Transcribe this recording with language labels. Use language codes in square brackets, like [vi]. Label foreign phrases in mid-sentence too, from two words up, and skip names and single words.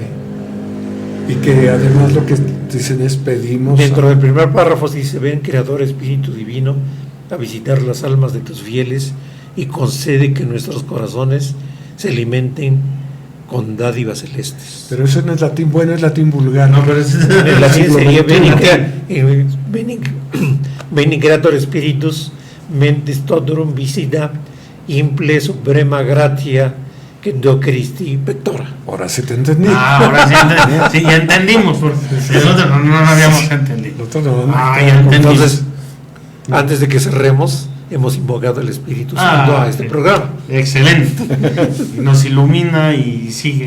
[es] Y que además lo que dicen es: pedimos. Dentro del primer párrafo dice: ven, Creador Espíritu Divino, a visitar las almas de tus fieles, y concede que nuestros corazones se alimenten con dádivas celestes. Pero eso no es latín bueno, es latín vulgar. No, pero en latín sería [la] Veni Creator Spiritus, mentes todorum visita, imple suprema gratia, que do Christi pectora. [es] Ahora sí te entendí. Ahora sí entendí. Sí, ya entendimos, porque nosotros no habíamos entendido. Ya entendí. Entonces, antes de que cerremos, hemos invocado al Espíritu Santo a este programa. Excelente. Nos ilumina y sigue.